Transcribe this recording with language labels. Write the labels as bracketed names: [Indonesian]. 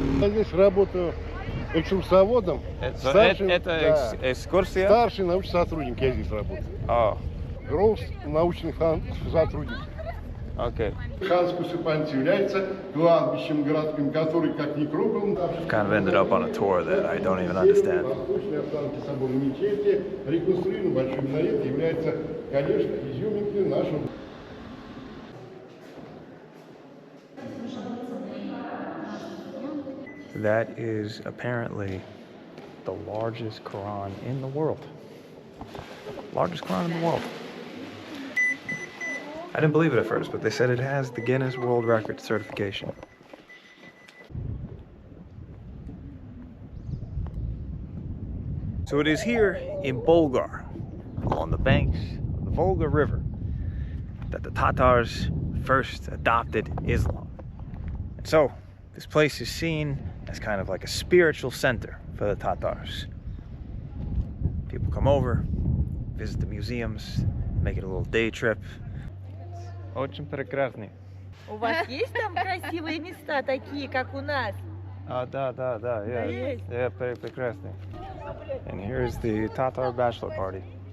[Russian] Я здесь работаю экскурсоводом. Это экскурсия? Старший научный сотрудник, я здесь работаю. [English] Oh, [Russian] Рост научный сотрудник. [English] okay. [Russian] Ханская усыпальница является кладбищем городским, который, как некрополь, [English] Kind of ended up on a tour that I don't even understand. [Russian] восточные останки собора мечети, реконструирован большой минарет, является, конечно, изюминкой нашего. [English] That is apparently the largest Quran in the world. Largest Quran in the world. I didn't believe it at first, but they said it has the Guinness World Record certification. So it is here in Bulgar, along the banks of the Volga River, that the Tatars first adopted Islam. And so this place is seen as kind of like a spiritual center for the Tatars. People come over, visit the museums, make it a little day trip. [Russian] Очень прекрасный. У вас есть там красивые места, такие, как у нас? Да, yeah. Есть? [English] Yeah, прекрасный. And here's the Tatar bachelor party.